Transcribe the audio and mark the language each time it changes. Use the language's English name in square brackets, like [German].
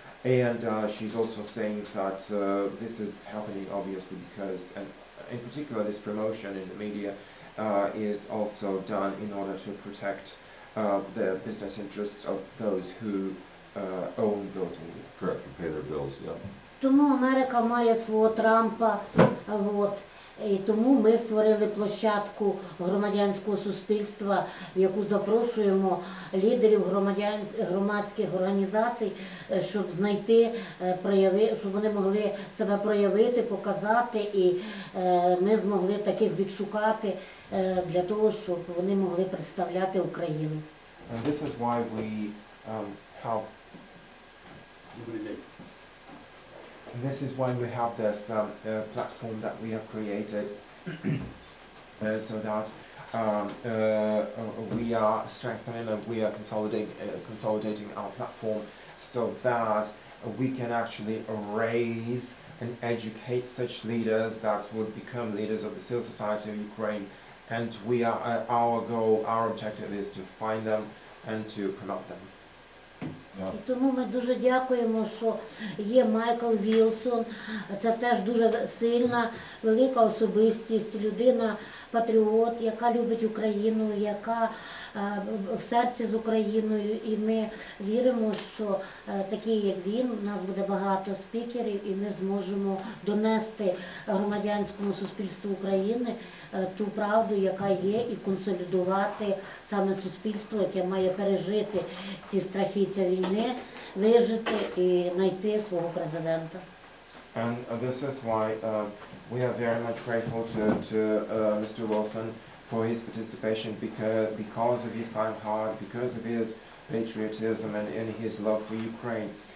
[English] And she's also saying that this is happening obviously because, and in particular, this promotion in the media is also done in order to protect the business interests of those who own those media. Correct, to pay their bills, yeah. [Ukrainian] Тому Америка має свого Трампа, і тому ми створили площадку громадянського суспільства, в яку запрошуємо лідерів громадських організацій, щоб знайти, щоб вони могли себе проявити, показати, і ми змогли таких відшукати для того, щоб вони могли представляти Україну. [English] And this is why we have. This is why we have this platform that we have created, so that we are strengthening and we are consolidating our platform, so that we can actually raise and educate such leaders that would become leaders of the civil society of Ukraine. And we are, our goal, our objective is to find them and to promote them. [Ukrainian] І тому ми дуже дякуємо, що є Майкл Вілсон. Це теж дуже сильна, велика особистість, людина-патріот, яка любить Україну, яка в серці з Україною. І ми віримо, що такі, як він, у нас буде багато спікерів, і ми зможемо донести громадянському суспільству України ту правду, яка є, і консолідувати саме суспільство, яке має пережити ці страхіття війни, вижити і знайти свого президента. [English] And this is why we are very much grateful to Mr. Wilson for his participation, because of his kind heart, because of his patriotism and his love for Ukraine.